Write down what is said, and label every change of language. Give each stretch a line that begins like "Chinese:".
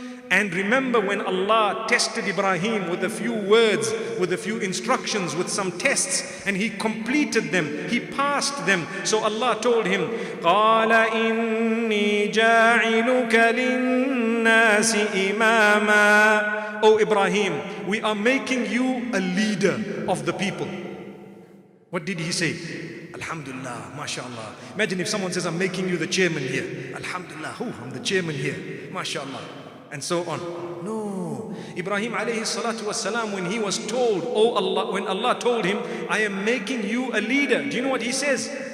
English: And remember when Allah tested Ibrahim with a few words, with a few instructions, with some tests, and he completed them, he passed them. So Allah told him,
Arabic: قَالَ إِنِّي جَاعِلُكَ لِلنَّاسِ إِمَامًا.
English: O Ibrahim, we are making you a leader of the people. What did he say? Alhamdulillah, mashallah. Imagine if someone says, I'm making you the chairman here. Alhamdulillah, I'm the chairman here. Mashallah. And so on. No. Ibrahim alayhi salatu wasalam, when he was told, oh Allah, when Allah told him, I am making you a leader, do you know what he says?